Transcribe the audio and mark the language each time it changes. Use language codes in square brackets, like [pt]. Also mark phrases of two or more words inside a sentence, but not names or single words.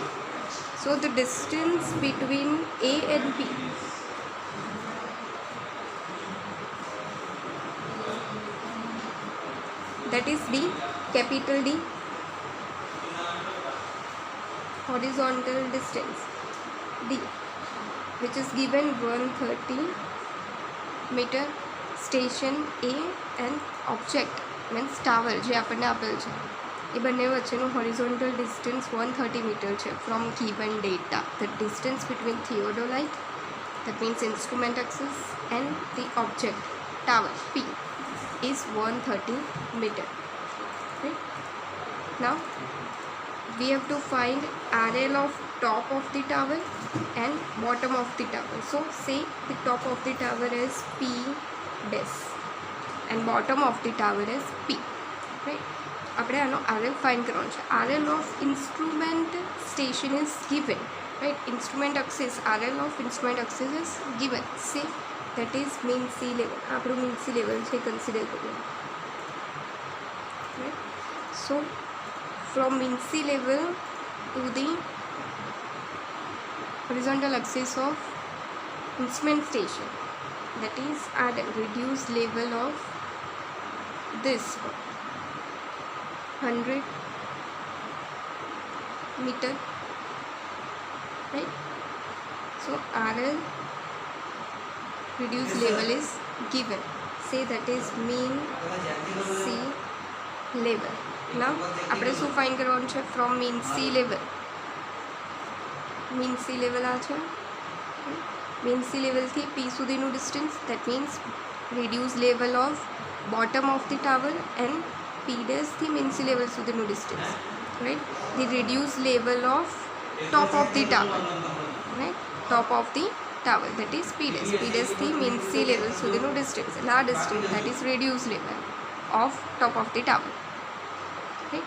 [en] So the distance between A and B, that is D, capital D, horizontal distance D, which is given 130 meter. Station A and object means tower [gu] જે આપણને આપેલ છે એ બંને વચ્ચેનું [en] horizontal distance 130 meter છે from given data. The distance between theodolite, that means instrument axis, and the object tower P is 130 meter, right? Now we have to find RL of top of the tower and bottom of the tower. So say the top of the tower is P dash and bottom of the tower is P, right? [gu] આપણે આનો RL ફાઇન્ડ કરવાનો છે. [en] RL of instrument station is given, right? Instrument axis, RL of instrument axis is given. Say that is mean sea level. [gu] આપણું [en] mean sea level [gu] છે કન્સિડર કરીએ, [en] right? So from mean sea level to the horizontal axis of instrument station, that is RL, reduced level of this 100 meter, right? So RL reduced level is given. Say that is mean sea level. [gu] Now આપણે શું ફાઇન્ડ કરવાનું છે? [en] from mean sea level. mean sea level [gu] આ છે. [en] mean sea level [gu] થી P સુધીનું [en] distance, that means reduced level of bottom of the tower, and P dash થી mean sea level સુધીનું distance, right? The reduced level of top of the tower, right? Top of the tower, that is P dash. P dash થી mean sea level સુધીનું distance, and our distance, that is reduced level of top of the tower, right?